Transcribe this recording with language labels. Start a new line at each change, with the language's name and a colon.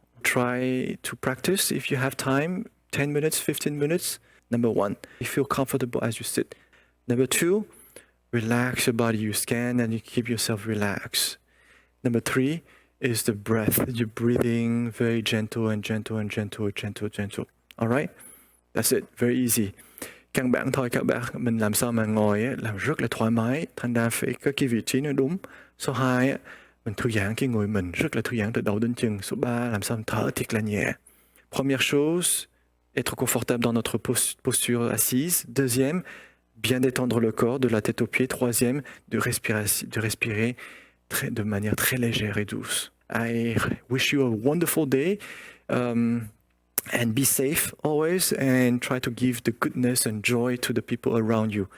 English: Try to practice if you have time. 10 minutes, 15 minutes. Number one, you feel comfortable as you sit. Number two, relax your body. You scan and you keep yourself relaxed. Number three is the breath. You're breathing very gentle and gentle and gentle, gentle, gentle. All right? That's it. Very easy.
Vietnamese: Căn bản thôi các bạn, mình làm sao mà ngồi á, làm rất là thoải mái, thành ra phải có cái vị trí nó đúng. Số 2 á, mình thư giãn cái người mình, rất là thư giãn từ đầu đến chân. Số 3, làm sao mình thở thiệt là nhẹ.
French: Première chose, être confortable dans notre posture assise. Deuxième, bien détendre le corps de la tête aux pieds. Troisième, de respirer de manière très légère et douce.
English: I wish you a wonderful day. And be safe always, and try to give the goodness and joy to the people around you.